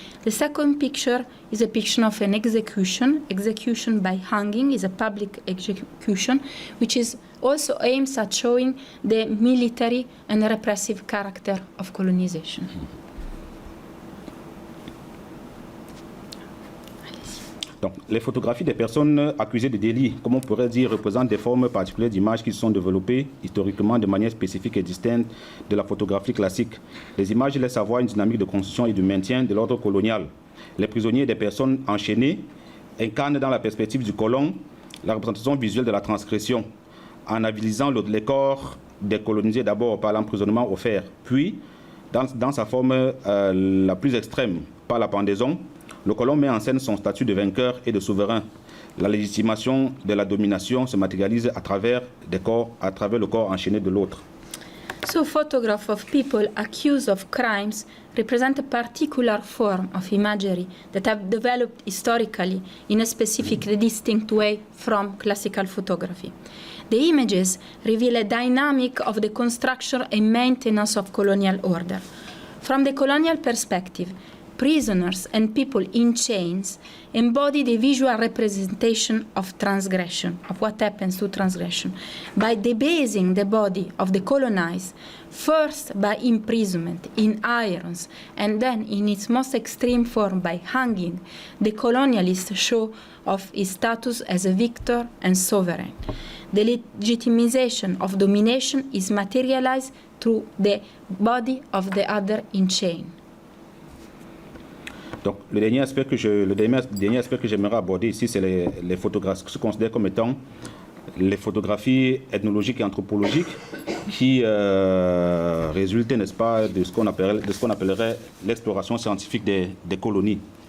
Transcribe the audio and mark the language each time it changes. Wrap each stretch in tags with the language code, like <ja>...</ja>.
<en>The second picture is a picture of an execution. Execution by hanging is a public execution, which is also aims at showing the military and repressive character of colonization.</en> <fr>Donc, les photographies des personnes accusées de délit, comme on pourrait dire, représentent des formes particulières d'images qui se sont développées historiquement de manière spécifique et distincte de la photographie classique. Les images laissent avoir une dynamique de construction et de maintien de l'ordre colonial. Les prisonniers et des personnes enchaînées incarnent dans la perspective du colon la représentation visuelle de la transgression, en avilisant les corps des colonisés d'abord par l'emprisonnement offert, puis, dans sa forme la plus extrême, par la pendaison. Le colon met en scène son statut de vainqueur et de souverain. La légitimation de la domination se matérialise à travers le corps enchaîné de l'autre.</fr> <en>So photographs of people accused of crimes represent a particular form of imagery that have developed historically in a specific distinct way from classical photography. The images reveal a dynamic of the construction and maintenance of colonial order. From the colonial perspective, prisoners and people in chains embody the visual representation of transgression, of what happens to transgression, by debasing the body of the colonized, first by imprisonment in irons, and then in its most extreme form by hanging. The colonialist show of his status as a victor and sovereign. The legitimization of domination is materialized through the body of the other in chain.</en> <fr>Donc, le dernier aspect que j'aimerais aborder ici, c'est les photographies, ce que je considère comme étant les photographies ethnologiques et anthropologiques qui résultent, n'est-ce pas, de ce qu'on appellerait l'exploration scientifique des colonies.</fr>